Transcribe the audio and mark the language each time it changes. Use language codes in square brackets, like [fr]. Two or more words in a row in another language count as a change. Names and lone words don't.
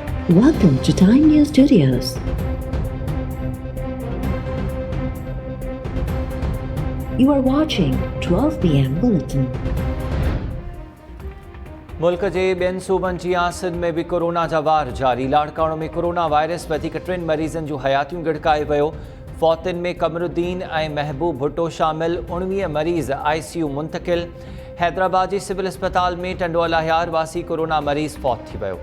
[en] Welcome to Time News Studios. You are watching 12 p.m. Bulletin. [sd] मुल्क जे ॿियनि सूबनि जी सिंध में बि कोरोना जा वार जारी। लाड़काणो में कोरोना वायरस वधीक 3 मरीज़नि जूं हयातियूं गिड़काए वियो। फौतिन में कमरुद्दीन ऐं महबूब भुट्टो शामिल। 19 मरीज़ ICU मुंतकिल। हैदराबाद जी सिविल अस्पताल में टंडोला हियार वासी कोरोना मरीज़ फौत थी वियो।